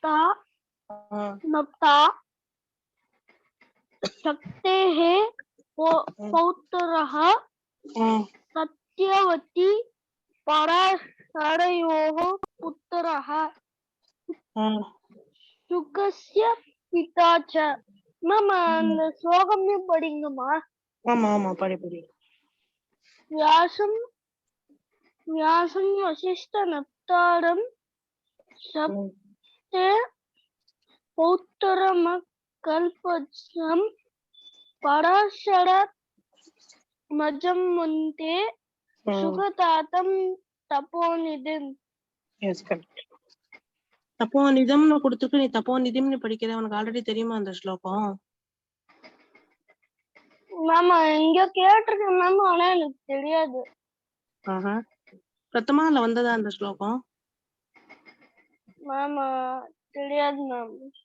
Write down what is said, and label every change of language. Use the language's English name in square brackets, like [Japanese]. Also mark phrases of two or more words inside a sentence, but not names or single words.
[Sanskrit] नप्ता शक्तेः पौत्रः सत्यवती पराशरयोः पुत्रः शुकस्य पिता च मामा [Tamil] அந்த ஸ்லோகமே படிங்கம்மா ஆமா படி [Sanskrit] व्यासं वसिष्ठ नप्तारं सप्ते पौत्रमकल्पजं पराशरमजमन्ते सुखतातं तपोनिधिं. [English] Yes, correct. [Tamil] தப்போநிதம்னு கொடுத்துருக்கு, நீ தப்போநிதிம்னு படிக்கிற. உனக்கு ஆல்ரெடி தெரியுமா அந்த ஸ்லோகம்? மாமா இங்க கேட்டிருக்கேன் மேம், ஆனா எனக்கு தெரியாது. பிரதமால வந்ததா அந்த ஸ்லோகம்? மாமா தெரியாது மேம்.